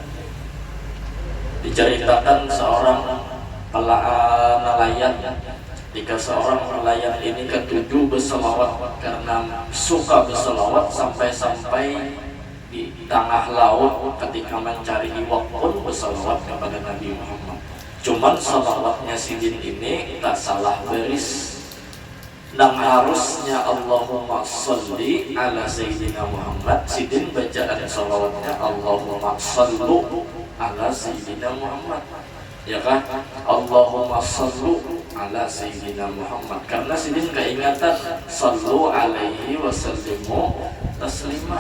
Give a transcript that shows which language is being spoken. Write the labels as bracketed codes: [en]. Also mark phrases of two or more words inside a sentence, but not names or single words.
[id] Diceritakan seorang nelayan, jika seorang nelayan ini ketujuh bersalawat karena suka bersalawat sampai-sampai di tengah laut ketika mencari iwak pun bersalawat kepada Nabi Muhammad. Cuman salawatnya Sidin ini tak salah baris. Dan harusnya [ar] اللهم صل على سيدنا محمد. [id] Sidin bacaan salawatnya [ar] اللهم صلوا على سيدنا محمد, [id] ya kan? [ar] اللهم صلوا على سيدنا محمد. [id] Karena Sidin keingatan [ar] صلوا عليه وسلموا تسليما.